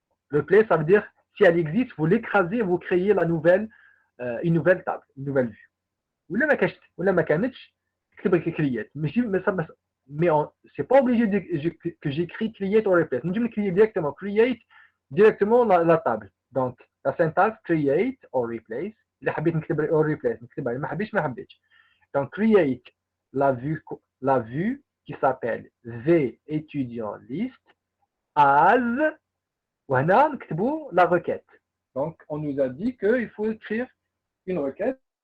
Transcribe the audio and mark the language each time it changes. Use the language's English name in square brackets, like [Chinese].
[French] Replace, ça veut dire, si elle existe, vous l'écrasez, vous créez une nouvelle table, une nouvelle vue. [Arabic] ولا ما كانتش تكتب [French] create mais c'est pas obligé que j'écris create or replace. Nous devons créer directement la table. Donc la syntaxe create or replace. [Arabic] اللي حبيت نكتب or replace نكتبها ما حبيتش. [French] Donc create la vue qui s'appelle V étudiant list as [Arabic] وهنا نكتبوا [French] la requête. Donc on nous a dit qu'il faut écrire une requête.